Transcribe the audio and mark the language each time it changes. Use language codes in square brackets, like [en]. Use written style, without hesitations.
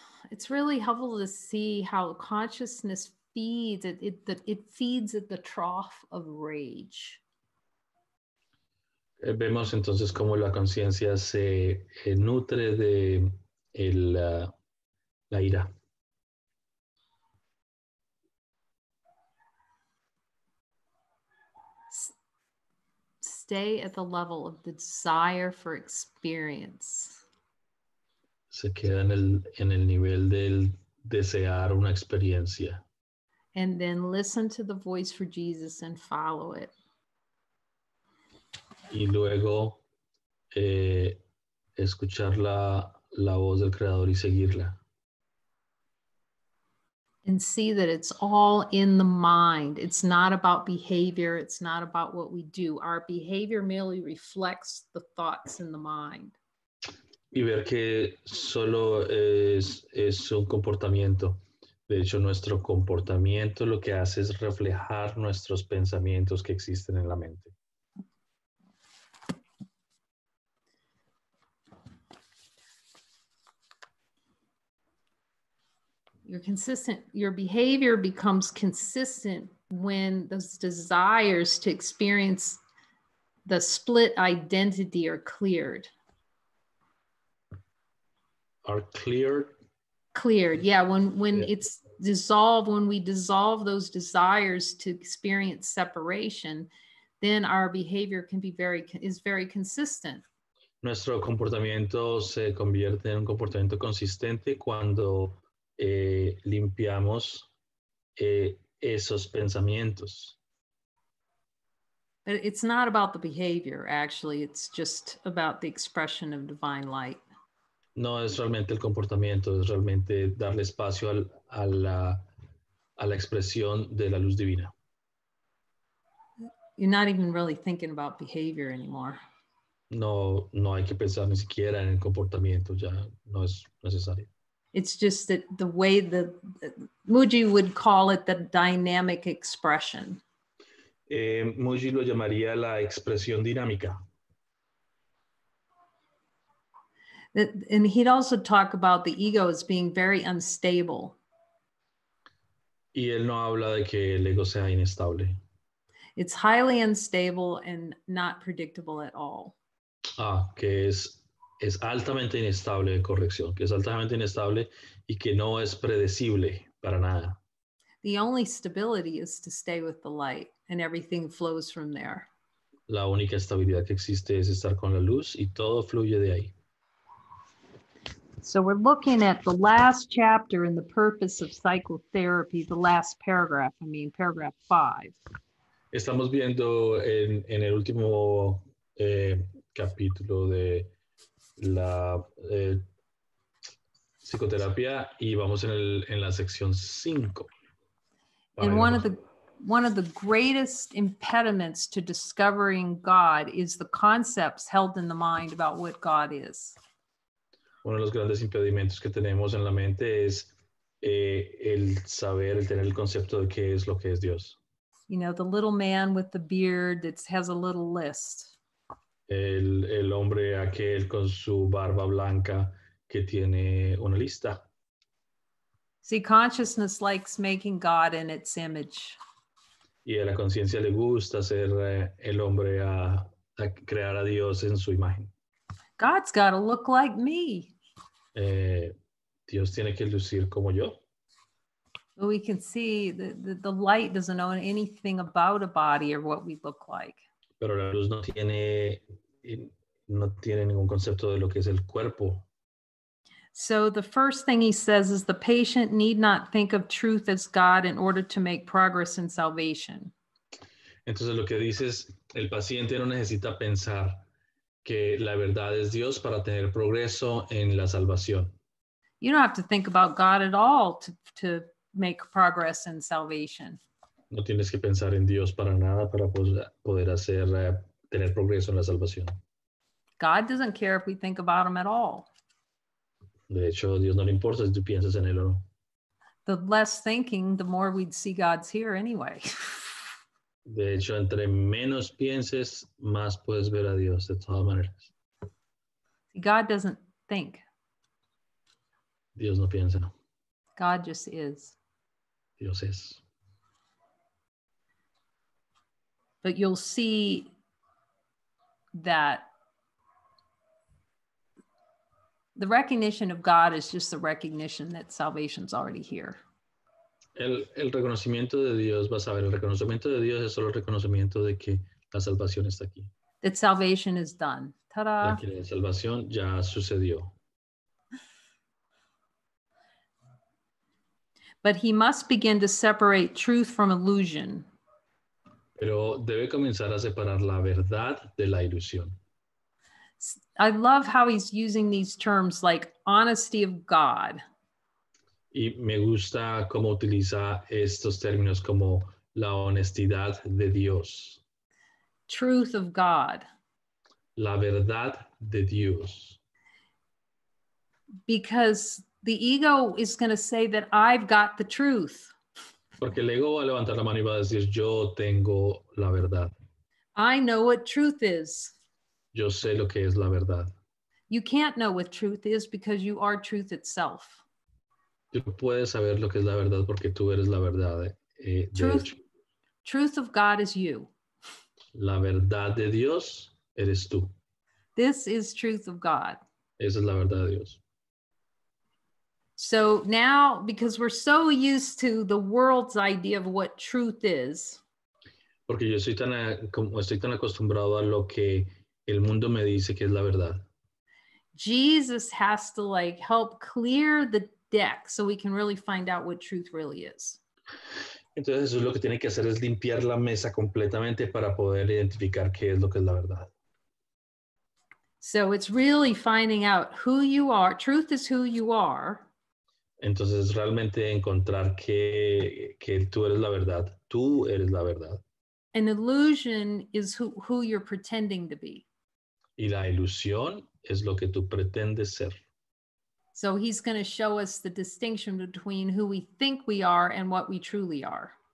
[en] it's really helpful to see how consciousness feeds, it feeds at the trough of rage. [es] Vemos entonces cómo la conciencia se nutre de la ira. [en] Stay at the level of the desire for experience. [es] Se queda en el nivel del desear una experiencia. [en] And then listen to the voice for Jesus and follow it. [es] Y luego escuchar la voz del Creador y seguirla. [en] And see that it's all in the mind. It's not about behavior. It's not about what we do. Our behavior merely reflects the thoughts in the mind. [es] Y ver que solo es un comportamiento. De hecho, nuestro comportamiento lo que hace es reflejar nuestros pensamientos que existen en la mente. [en] Your behavior becomes consistent when those desires to experience the split identity are cleared. Are cleared? Cleared, yeah. When Yeah. it's dissolved, when we dissolve those desires to experience separation, then our behavior is very consistent. [es] Nuestro comportamiento se convierte en un comportamiento consistente cuando limpiamos esos pensamientos. [en] But it's not about the behavior, actually. It's just about the expression of divine light. [es] No es realmente el comportamiento, es realmente darle espacio a la expresión de la luz divina. [en] You're not even really thinking about behavior anymore. [es] No hay que pensar ni siquiera en el comportamiento, ya no es necesario. [en] It's just that the way Muji would call it the dynamic expression. [es] Muji lo llamaría la expresión dinámica. [en] And he'd also talk about the ego as being very unstable. [es] Y él no habla de que el ego sea inestable. [en] It's highly unstable and not predictable at all. [es] Que es altamente inestable, corrección, que es altamente inestable y que no es predecible para nada. [en] The only stability is to stay with the light, and everything flows from there. [es] La única estabilidad que existe es estar con la luz y todo fluye de ahí. [en] So we're looking at the last chapter in the purpose of psychotherapy, the last paragraph, paragraph 5. [es] Estamos viendo en el último capítulo de la psicoterapia y vamos en la sección 5. [en] And one of the greatest impediments to discovering God is the concepts held in the mind about what God is. [es] Uno de los grandes impedimentos que tenemos en la mente es el saber, el tener el concepto de qué es lo que es Dios. [en] You know, the little man with the beard that has a little list. [es] El hombre aquel con su barba blanca que tiene una lista. [en] See, consciousness likes making God in its image. [es] Y a la conciencia le gusta ser el hombre a crear a Dios en su imagen. [en] God's got to look like me. [es] Dios tiene que lucir como yo. [en] But we can see the light doesn't know anything about a body or what we look like. [es] Pero la luz no tiene ningún concepto de lo que es el cuerpo. [en] So the first thing he says is the patient need not think of truth as God in order to make progress in salvation. [es] Entonces lo que dice es, el paciente no necesita pensar que la verdad es Dios para tener progreso en la salvación. [en] You don't have to think about God at all to make progress in salvation. [es] No tienes que pensar en Dios para nada para poder tener progreso en la salvación. [en] God doesn't care if we think about him at all. [es] De hecho, a Dios no le importa si tú piensas en él o no. [en] The less thinking, the more we'd see God's here anyway. [es] De hecho, entre menos pienses, más puedes ver a Dios de todas maneras. [en] God doesn't think. [es] Dios no piensa. [en] God just is. [es] Dios es. [en] But you'll see that the recognition of God is just the recognition that salvation's already here. [es] El reconocimiento de Dios, vas a ver, el reconocimiento de Dios es solo el reconocimiento de que la salvación está aquí. [en] That salvation is done. Ta-da! [es] Que la salvación ya sucedió. [en] But he must begin to separate truth from illusion. [es] Pero debe comenzar a separar la verdad de la ilusión. [en] I love how he's using these terms like honesty of God. [es] Y me gusta cómo utiliza estos términos como la honestidad de Dios, [en] Truth of God. [es] la verdad de Dios. [en] Because the ego is going to say that I've got the truth. [es] Porque el ego va a levantar la mano y va a decir, yo tengo la verdad. [en] I know what truth is. [es] Yo sé lo que es la verdad. [en] You can't know what truth is because you are truth itself. [es] Tú puedes saber lo que es la verdad porque tú eres la verdad. De hecho, [en] Truth of God is you. [es] la verdad de Dios eres tú. [en] This is truth of God. [es] Esa es la verdad de Dios. [en] So now, because we're so used to the world's idea of what truth is, [es] porque yo estoy tan acostumbrado a lo que el mundo me dice que es la verdad. [en] Jesus has to like help clear the deck so we can really find out what truth really is. [es] Entonces eso lo que tiene que hacer es limpiar la mesa completamente para poder identificar qué es lo que es la verdad. [en] So it's really finding out who you are. Truth is who you are. [es] Entonces realmente encontrar que tú eres la verdad. Tú eres la verdad. [en] An illusion is who you're pretending to be. [es] Y la ilusión es lo que tú pretendes ser. [en] So he's going to show us the distinction between who we think we are and what we truly are.